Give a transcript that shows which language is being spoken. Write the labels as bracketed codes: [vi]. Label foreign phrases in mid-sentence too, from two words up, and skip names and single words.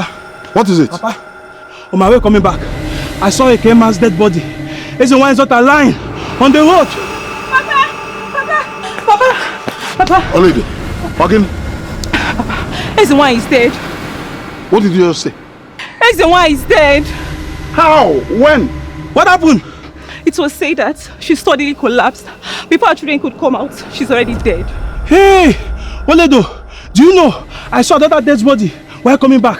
[en] What is it? Papa. On my way coming back, I saw a Kema's dead body. Ezenwaka's daughter lying on the road. Papa! Papa! Papa! Olede, again. Papa, Ezenwaka is dead. What did you just say? Ezenwaka is dead. How? When? What happened? It was said that she suddenly collapsed. Before her children could come out, she's already dead. Hey! Oledo, do you know I saw that dead body while coming back?